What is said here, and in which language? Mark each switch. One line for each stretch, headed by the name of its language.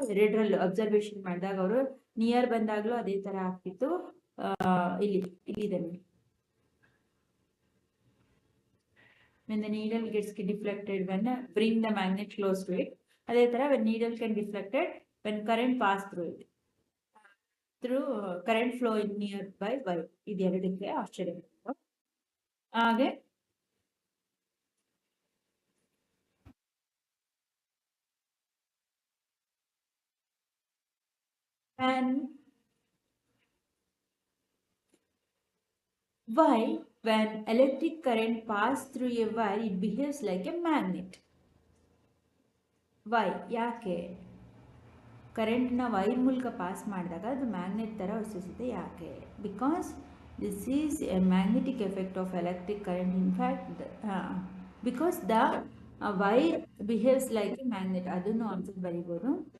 Kannada: ಎರಡರಲ್ಲೂ ಅಬ್ಸರ್ವೇಷನ್ ಮಾಡಿದಾಗ ಅವರು ನಿಯರ್ ಬಂದಾಗಲೂ ಅದೇ ತರ ಆಗ್ತಿತ್ತು. ಇಲ್ಲಿದೆ ನೋಡಿ.
English: When the needle gets deflected, when bring the magnet close to it.
Kannada: ಅದೇ ತರ
English: when needle can deflected when current pass through it. Through current flow in nearby wire.
Kannada: ಇದು ಎರಡಕ್ಕೆ ಆಶ್ಚರ್ಯ.
English: ಹಾಗೆ and why when electric current pass through a wire it behaves like a magnet? why?
Kannada: ಯಾಕೆ ಕರೆಂಟ್ನ wire ಮೂಲಕ pass ಮಾಡಿದಾಗ ಅದು magnet ಥರ ವರ್ತಿಸುತ್ತೆ? ಯಾಕೆ?
English: Because this is a magnetic effect of electric current. In fact because the wire behaves like a magnet,
Kannada: ಅದನ್ನು answer ಬರೀಬೋದು.